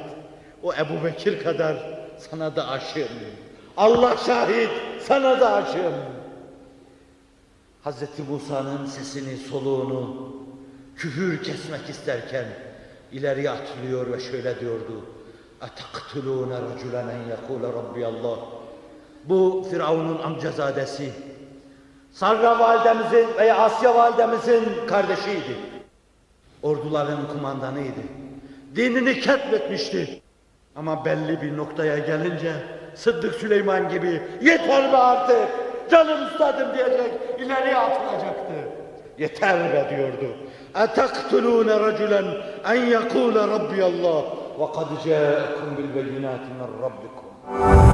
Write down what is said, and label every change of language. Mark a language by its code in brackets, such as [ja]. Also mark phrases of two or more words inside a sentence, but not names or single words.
[tr] O Ebu Bekir kadar sana da aşığım. Allah şahit, sana da aşığım. Hz. Musa'nın sesini, soluğunu küfür kesmek isterken ileriye atılıyor ve şöyle diyordu. [ar] اَتَقْتُلُونَ رَجُلًا اَنْ يَقُولَ رَبِّيَ اللّٰهِ. [tr] Bu Firavun'un amcazadesi, Sarra validemizin veya Asya validemizin kardeşiydi. Orduların kumandanıydı. Dinini ketmetmişti. Ama belli bir noktaya gelince Sıddık Süleyman gibi yeter be artık, canım üstadım diyecek, ileriye atılacaktı. Yeter be diyordu. [ar] اَتَقْتُلُونَ رَجُلًا اَنْ يَقُولَ رَبِّيَ اللّٰهِ وَقَدْ جَاءَكُمْ بِالْبَيِّنَاتِ مِنْ رَبِّكُمْ.